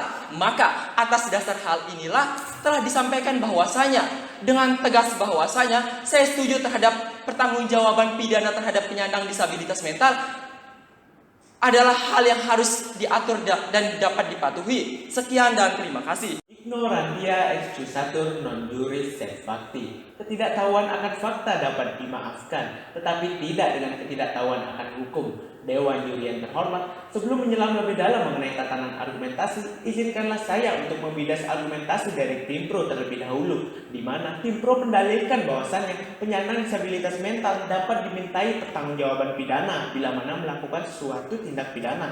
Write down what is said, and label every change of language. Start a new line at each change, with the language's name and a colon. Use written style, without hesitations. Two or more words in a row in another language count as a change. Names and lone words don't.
Indonesian: Maka atas dasar hal inilah telah disampaikan bahwasanya dengan tegas bahwasanya saya setuju terhadap pertanggungjawaban pidana terhadap penyandang disabilitas mental adalah hal yang harus diatur dan dapat dipatuhi. Sekian dan terima kasih.
Latin: Ignorantia excusatur non juris sed facti.
Indonesian: Ketidaktahuan akan fakta dapat dimaafkan, tetapi tidak dengan ketidaktahuan akan hukum. Dewan Juri yang terhormat, sebelum menyelam lebih dalam mengenai tatanan argumentasi, izinkanlah saya untuk membidas argumentasi dari Tim Pro terlebih dahulu, di mana Tim Pro mendalilkan bahwasannya penyandang disabilitas mental dapat dimintai pertanggungjawaban pidana bila mana melakukan suatu tindak pidana.